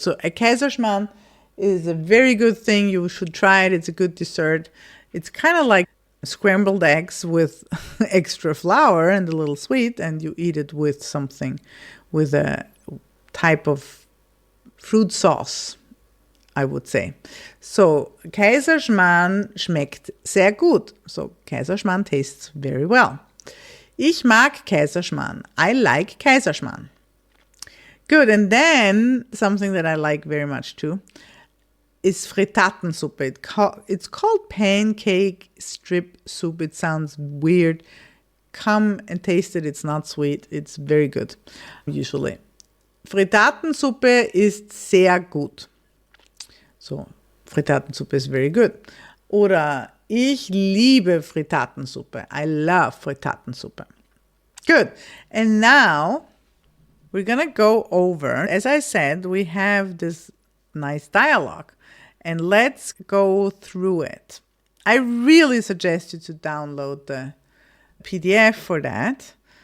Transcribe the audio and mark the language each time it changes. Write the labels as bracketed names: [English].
[English] So a Kaiserschmarrn is a very good thing. You should try it. It's a good dessert. It's kind of like scrambled eggs with extra flour and a little sweet, and you eat it with something, with a type of fruit sauce, I would say. [German] So Kaiserschmarrn schmeckt sehr gut. [English] So Kaiserschmarrn tastes very well. [German] Ich mag Kaiserschmarrn. [English] I like Kaiserschmarrn. Good, and then something that I like very much too is Frittatensuppe. It's called pancake strip soup. It sounds weird. Come and taste it. It's not sweet. It's very good, usually. [German] Frittatensuppe ist sehr gut. [English] So, Frittatensuppe is very good. [German] Oder ich liebe Frittatensuppe. [English] I love Frittatensuppe. Good. And now we're going to go over, as I said, we have this nice dialogue. And let's go through it. I really suggest you to download the PDF for that.